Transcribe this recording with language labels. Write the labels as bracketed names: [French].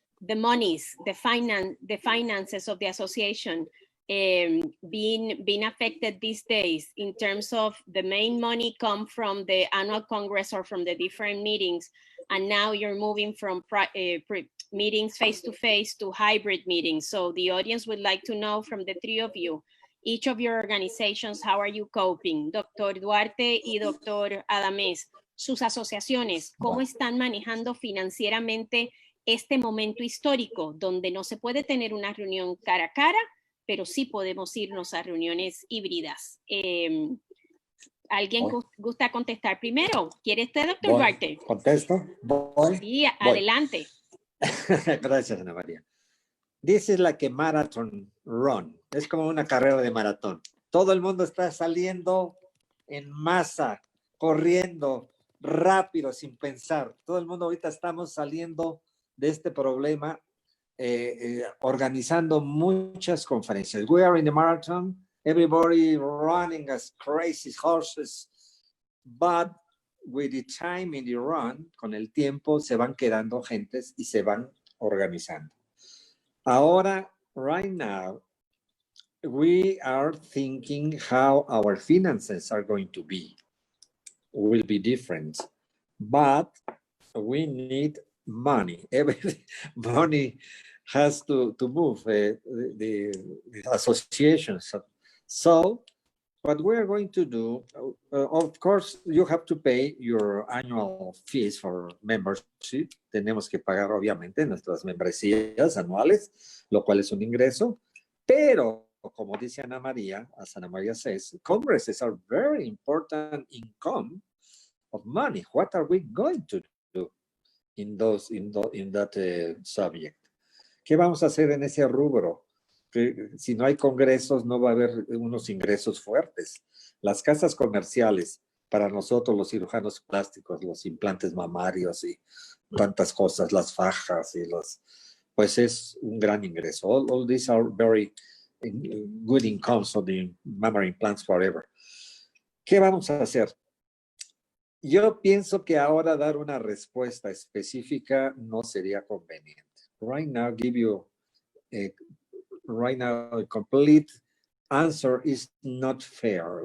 [English] the monies, the finances of the association being affected these days in terms of the main money come from the annual Congress or from the different meetings, and now you're moving from meetings face-to-face to hybrid meetings. So the audience would like to know from the three of you, each of your organizations, how are you coping? [Spanish] Dr. Duarte y Dr. Adames, sus asociaciones, ¿cómo están manejando financieramente este momento histórico donde no se puede tener una reunión cara a cara, pero sí podemos irnos a reuniones híbridas? ¿Alguien gusta contestar primero? ¿Quiere usted, doctor Duarte? ¿Contesto? Voy. Sí, adelante. Gracias, Ana María. [English] This is like a marathon run. [Spanish] Es como una carrera de maratón. Todo el mundo está saliendo en masa, corriendo rápido, sin pensar. Todo el mundo ahorita estamos saliendo de este problema, organizando muchas conferencias. [English] We are in the marathon, everybody running as crazy horses, but with the time in the run, [Spanish] con el tiempo se van quedando gentes y se van organizando. [English] Ahora, right now, we are thinking how our finances are going to be. Will be different, but we need money. Every money has to move the associations. So what we're going to do, of course, you have to pay your annual fees for membership. [Spanish] Tenemos que pagar, obviamente, nuestras membresías anuales, lo cual es un ingreso. Pero, como dice Ana María, [English] as Ana María says, congresses are very important income of money. What are we going to do in that subject? [Spanish] ¿Qué vamos a hacer en ese rubro? Que si no hay congresos, no va a haber unos ingresos fuertes. Las casas comerciales, para nosotros los cirujanos plásticos, los implantes mamarios y tantas cosas, las fajas y pues es un gran ingreso. [English] All these are very good incomes for the mammary implants forever. [Spanish] ¿Qué vamos a hacer? Yo pienso que ahora dar una respuesta específica no sería conveniente. [English] Right now, give you a complete answer is not fair.